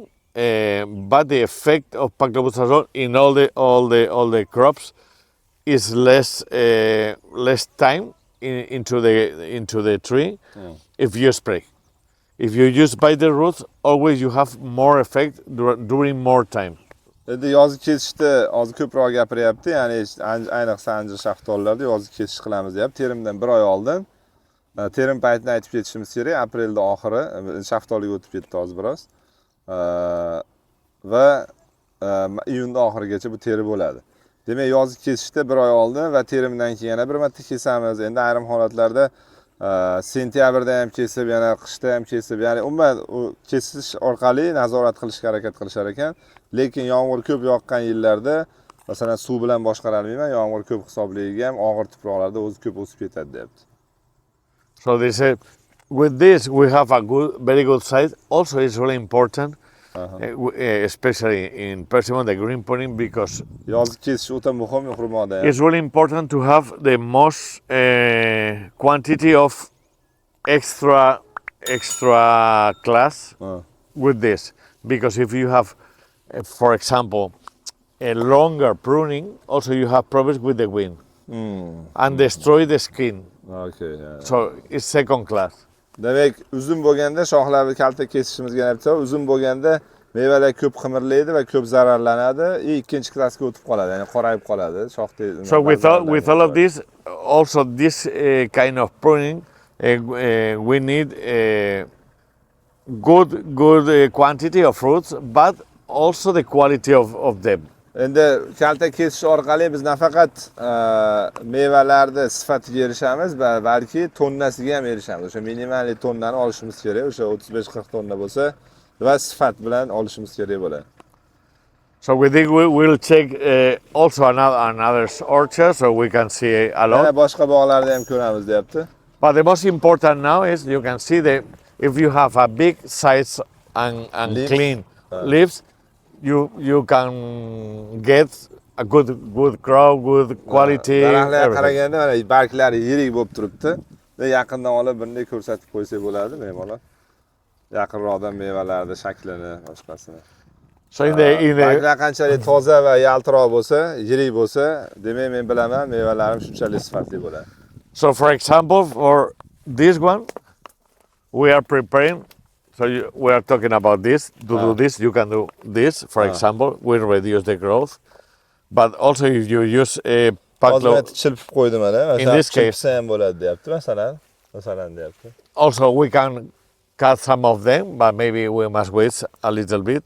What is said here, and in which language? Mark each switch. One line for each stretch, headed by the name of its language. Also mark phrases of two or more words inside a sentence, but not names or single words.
English: But the effect of paclobutazol in all the crops is less time into the tree if you spray. If you use by the roots, always you have more effect during more time.
Uzbek: Endi yozgi kesishda hozir ko'proq gapiryapti, ya'ni ayniqsa anjir shaftollarda yozgi kesish qilamiz deyapti. Terimdan 1 oy oldin terim paytini aytib ketishimiz kerak. Aprelda oxiri shaftoliga o'tib ketdi hozir biroz. Va iyunda oxirigacha bu teri bo'ladi. Demak, yozgi kesishda 1 oy oldin va terimdan keyin yana bir marta kesamiz. Endi ayrim holatlarda sentyabrda ham kesib, yana qishda ham kesib, ya'ni umuman kesish orqali nazorat qilishga harakat qilishar ekan. Lekin yomg'ir ko'p yoqqan yillarda, masalan, suv bilan boshqarolmayman, yomg'ir ko'p hisobligiga ham og'ir tuproqlarda o'zi ko'p o'sib ketadi deyapti.
English: So they say with this we have a very good size. Also, it's really important, especially in persimmon, the green pruning, because
Uzbek: yozgi kesish o'ta muhim xurmoda.
English: It's really important to have the most quantity of extra extra class with this, because if you have, for example, a longer pruning, also you have problems with the wind and destroy the skin. Okay, yeah. So it's second class.
Uzbek: Demek uzun bo'lganda shoxlarni kalta kesishimizga aytsa, uzun bo'lganda mevalar ko'p qimirlaydi va ko'p zararlanadi, ikkinchi klassga o'tib qoladi, ya'ni qorayib qoladi, shoxda.
English: So with all of this, also this kind of pruning, we need good quantity of fruits, but also the quality of them.
Uzbek: Endi kalta kesish orqali biz nafaqat mevalarni sifatiga erishamiz, balki tonnasiga ham erishamiz. O'sha minimal tonnani olishimiz kerak, o'sha 35-40 tonna bo'lsa va sifat bilan olishimiz kerak bo'ladi.
English: So we think we will check also another orchard, so we can see a lot.
Uzbek: Boshqa bog'larda ham ko'ramiz deyapti.
English: But the most important now is you can see if you have a big size and clean leaves, you can get a good crop, good quality.
Uzbek: Daraxtlarga qaraganda mana barglari yirik bo'lib turibdi. Yaqindan olib bunday ko'rsatib qo'ysak bo'ladi, me'morlar. Yaqinroqdan mevalarning shaklini, boshqasini.
English: So in the
Uzbek: barglar qanchalik toza va yaltiroq bo'lsa, yirik bo'lsa, demak men bilaman, mevalarim shunchalik sifatli bo'ladi.
English: So for example, for this one, we are preparing. So we are talking about this. To do this, you can do this. For example, we reduce the growth. But also if you use a in this case, also we can cut some of them, but maybe we must wait a little bit.